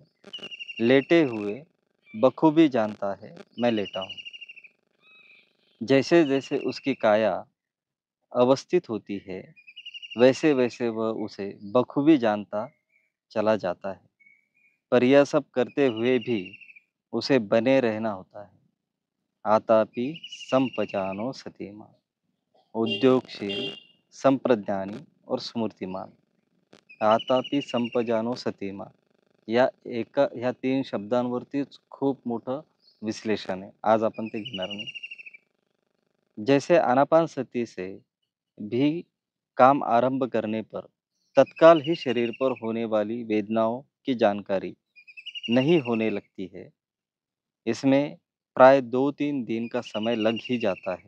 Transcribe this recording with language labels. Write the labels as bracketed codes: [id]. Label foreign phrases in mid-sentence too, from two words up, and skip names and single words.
[hi] लेटे हुए बखूबी जानता है, मैं लेटा हूँ। जैसे जैसे उसकी काया अवस्थित होती है, वैसे वैसे वह उसे बखूबी जानता चला जाता है। पर यह सब करते हुए भी उसे बने रहना होता है। [pi] आतापि संपजानो सतीमा, [hi] उद्योगशील, संप्रज्ञानी और स्मूर्तिमान। [pi] आतापि संपजानो सतीमा, [mr] ह्या 3 शब्दांवरतीच खूप मोठं विश्लेषण आहे. आज आपण ते घेणार नाही. [hi] जैसे आनापानसती से भी काम आरंभ करने पर तत्काल ही शरीर पर होने वाली वेदनाओं की जानकारी नहीं होने लगती है। इसमें प्राय 2-3 दिन का समय लग ही जाता है।